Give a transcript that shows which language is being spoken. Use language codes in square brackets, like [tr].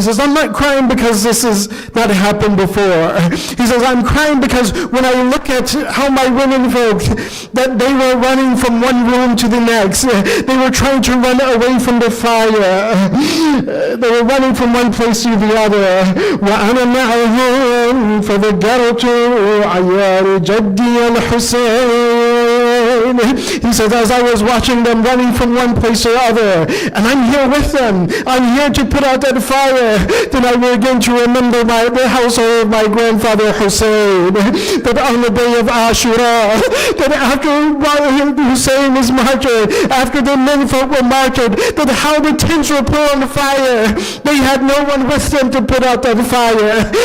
[en] He says, I'm not crying because this has not happened before. He says, I'm crying because when I look at how my women folk, that they were running from one room to the next. They were trying to run away from the fire. They were running from one place to the other. [ar] وأنا معهم فذكرت عيار جدي الحسين. [en] He says, as I was watching them running from one place to the other, and I'm here with them, I'm here to put out that fire, then I will begin to remember the household of my grandfather Hussein, that on the day of Ashura, that after Hussein was martyred, after the men folk were martyred, that how the tents were put on fire, they had no one with them to put out that fire.